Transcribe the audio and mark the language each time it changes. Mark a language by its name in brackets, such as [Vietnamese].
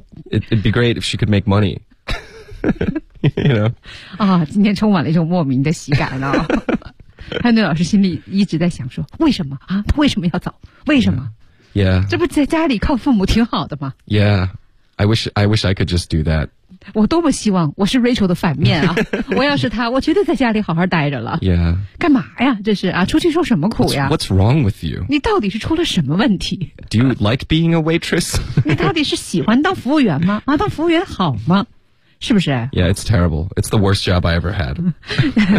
[English] It'd be great if she could make money. You know. [Chinese] 啊，今天充满了一种莫名的喜感啊。汉顿老师心里一直在想说，为什么啊？他为什么要走？为什么？Yeah，这不在家里靠父母挺好的吗 [English] ？Yeah， I wish I could just do that。 [Chinese] 我多么希望我是 Rachel 的反面啊！我要是他，我绝对在家里好好待着了。 Yeah，干嘛呀？这是啊，出去受什么苦呀 [English] ？What's wrong with you？ [Chinese] 你到底是出了什么问题 [English] ？Do you like being a waitress？ [Chinese] 你到底是喜欢当服务员吗？啊，当服务员好吗？是不是 [English] ？Yeah, it's terrible. It's the worst job I ever had.